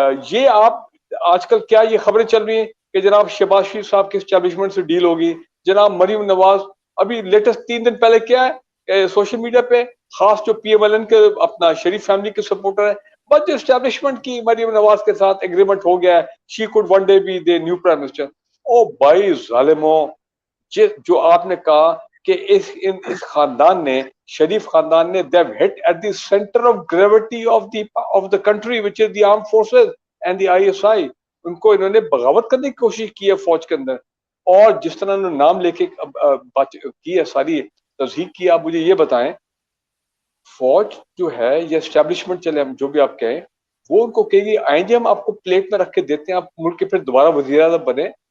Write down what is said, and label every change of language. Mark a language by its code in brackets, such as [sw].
[ur] یہ آپ آج کل کیا یہ خبریں چل رہی ہیں کہ جناب شہباز شریف صاحب کی اسٹیبلشمنٹ سے ڈیل ہوگی, جناب مریم نواز ابھی لیٹسٹ 3 دن پہلے کیا ہے سوشل میڈیا پہ, خاص جو پی ایم ایل این کے اپنا شریف فیملی کے سپورٹر ہے, بس جو اسٹیبلشمنٹ کی مریم نواز کے ساتھ ایگریمنٹ ہو گیا ہے, [en] She could one day be the new prime minister. [ur] او بھائی ظالموں, جو آپ نے کہا کہ اس خاندان نے, [en] شریف خاندان نے, they have hit at the center of gravity of the country which is the armed forces and the ISI. [ur] ان کو انہوں نے بغاوت کرنے کی کوشش کی ہے فوج کے اندر, اور جس طرح انہوں نے نام لے کے بات کی ہے, ساری تصحیح کی. آپ مجھے یہ بتائیں, فوج جو ہے یا اسٹیبلشمنٹ چلے ہم جو بھی آپ کہیں, وہ ان کو کہے گی آئیں جی ہم آپ کو پلیٹ میں رکھ کے دیتے ہیں, آپ ملک کے پھر دوبارہ وزیر اعظم بنے.